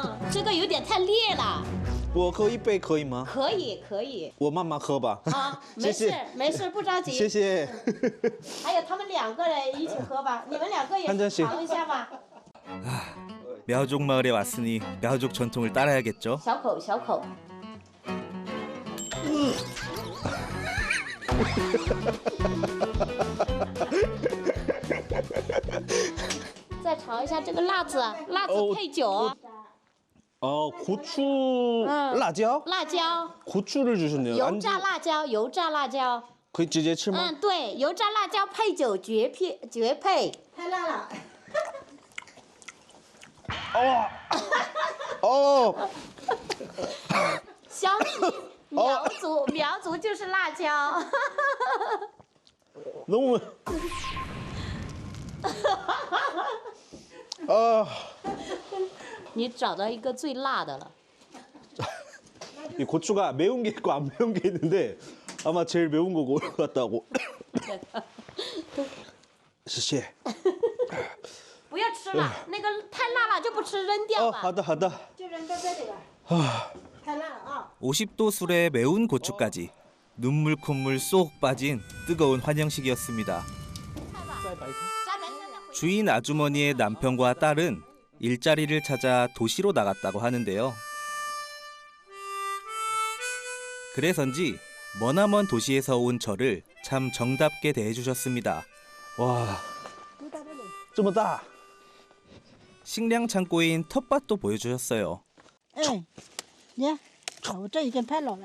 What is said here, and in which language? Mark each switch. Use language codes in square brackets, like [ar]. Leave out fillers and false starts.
[zh] 这个有点太烈了。我喝一杯可以吗？可以，可以。我慢慢喝吧。啊，没事谢谢，没事，不着急。谢谢。还有他们2个人一起喝吧，你们2个也 [ko] 한 잔씩. [zh] 尝一下吧。 [ko] мя오족 마을에 왔으니 мя오족 전통을 따라야겠죠. [zh] 小口小口。再尝一下这个辣子，辣子配酒。 [ko] 고추, 辣椒? [zh] 辣椒， [ko] 고추를 주셨네요. [zh] 油炸辣椒，油炸辣椒。可以直接吃吗？对，油炸辣椒配酒绝配。太辣了。哦，湘西苗族就是辣椒。 [ko] 너무. 아, [zh] 你找到一个最辣的了。 [ko] 이 고추가 매운 게 있고 안 매운 게 있는데 아마 제일 매운 거 고른 것 같다고. [zh] 谢谢。不要吃了，那个太辣了就不吃，扔掉吧。好的好的。就扔到这里了。太辣了啊！ [ko] 50도 술에 매운 고추까지 눈물 콧물 쏙 빠진 뜨거운 환영식이었습니다. 주인 아주머니의 남편과 딸은 일자리를 찾아 도시로 나갔다고 하는데요. 그래서인지 머나먼 도시에서 온 저를 참 정답게 대해주셨습니다. [zh] 와, 这么大. [ko] 식량 창고인 텃밭도 보여주셨어요. [zh] 哎，你看，我这已经太老了。